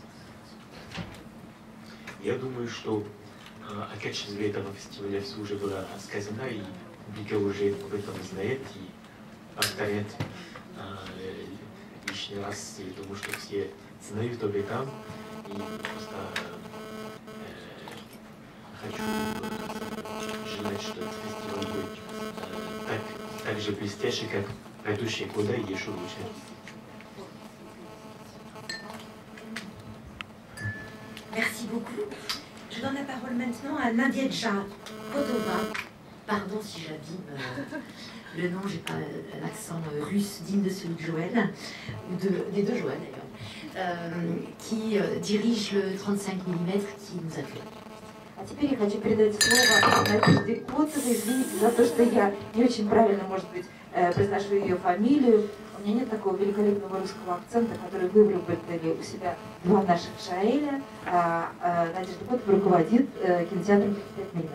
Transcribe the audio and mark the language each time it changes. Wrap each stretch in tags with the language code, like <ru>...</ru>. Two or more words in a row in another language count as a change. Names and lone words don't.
<ru>Я думаю, что о качестве этого фестиваля все уже было сказано, и публика уже об этом знает и повторяет лишний раз. Я думаю, что все знают об этом. И просто хочу желать, что этот фестиваль будет так же блестящий, как предыдущие годы, и еще лучше.</ru> <fr>Merci beaucoup. Je donne la parole maintenant à Nadieja Kodova. Pardon si j'abîme le nom, j'ai pas un accent russe digne de celui de Joël, ou des deux Joël d'ailleurs, qui dirige le 35 mm qui nous accueille.</fr> <ru>А теперь я хочу передать слово Надежде Котовой. Извините за то, что я не очень правильно, может быть, произношу ее фамилию. У меня нет такого великолепного русского акцента, который выработали у себя два наших Жоэля. Надежда Котова руководит кинотеатром 35 мм.</ru>